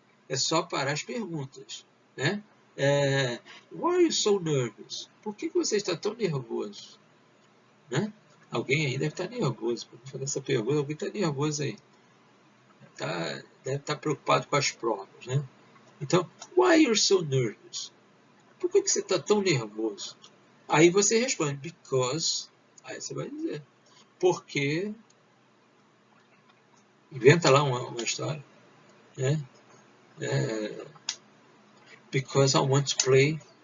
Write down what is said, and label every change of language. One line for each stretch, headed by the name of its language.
Portuguese: É só parar as perguntas, né?
English: Why are you so nervous?
Portuguese: Por que você está tão nervoso? Né? Alguém aí deve estar nervoso. Quando fazer essa pergunta, alguém está nervoso aí. Deve estar preocupado com as provas, né? Então,
English: why are you so nervous?
Portuguese: Por que você está tão nervoso? Aí você responde, because. Aí você vai dizer, porque. Inventa lá uma história, né?
English: Because I want to play